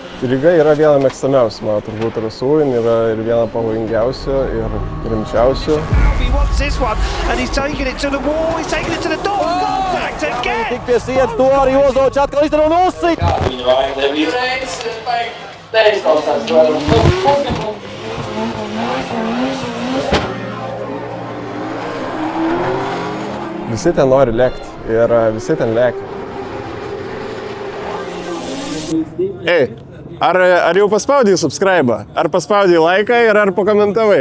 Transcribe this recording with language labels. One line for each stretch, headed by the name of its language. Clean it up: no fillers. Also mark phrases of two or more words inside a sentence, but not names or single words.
Lithuanian: Ryga yra viena mėgstamiausių, man turbūt rasų, yra ir viena pavojingiausių ir rimčiausių.
Latvian: Tik pie sienas to arī Ozovičs atkal izdara un uzsit.
Lithuanian: Visi ten nori lėkti ir visi ten lėkia. Ei, ar jau paspaudai subscribe, ar paspaudai laiką ir ar pakomentavai?